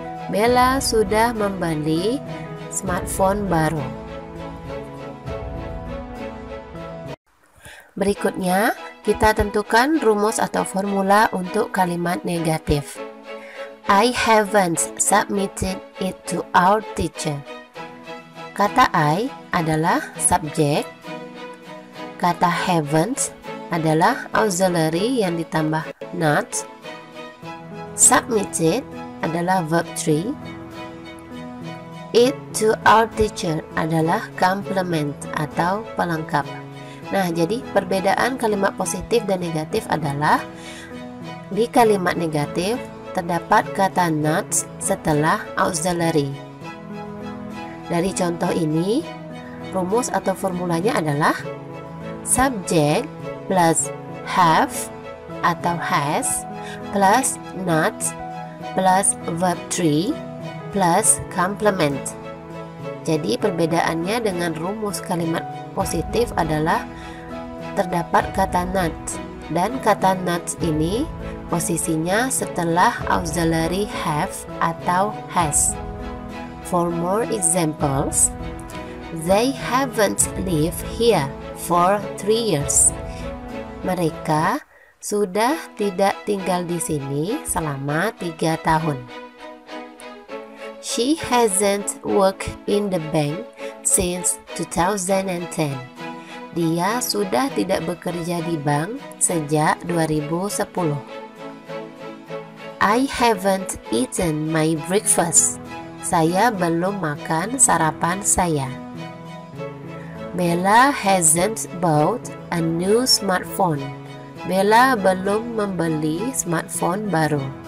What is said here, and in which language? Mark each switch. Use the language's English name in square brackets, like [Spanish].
[Indonesian] Bella sudah membeli smartphone baru. Berikutnya, kita tentukan rumus atau formula untuk kalimat negatif. [English] I haven't submitted it to our teacher. [Indonesian] Kata I adalah subjek, kata haven't adalah auxiliary yang ditambah not, submitted adalah verb 3, [English] it to our teacher [Indonesian] adalah complement atau pelengkap. Nah, jadi perbedaan kalimat positif dan negatif adalah di kalimat negatif terdapat kata not setelah auxiliary. Dari contoh ini, rumus atau formulanya adalah subject plus have atau has plus not plus verb 3 plus complement. Jadi perbedaannya dengan rumus kalimat positif adalah terdapat kata not, dan kata not ini posisinya setelah auxiliary have atau has. [English] For more examples, they haven't lived here for 3 years. [Indonesian] Mereka sudah tidak tinggal di sini selama 3 tahun. [English] She hasn't worked in the bank since 2010. [Indonesian] Dia sudah tidak bekerja di bank sejak 2010. [English] I haven't eaten my breakfast. [Indonesian] Saya belum makan sarapan saya. [English] Bella hasn't bought a new smartphone. [Indonesian] Bella belum membeli smartphone baru.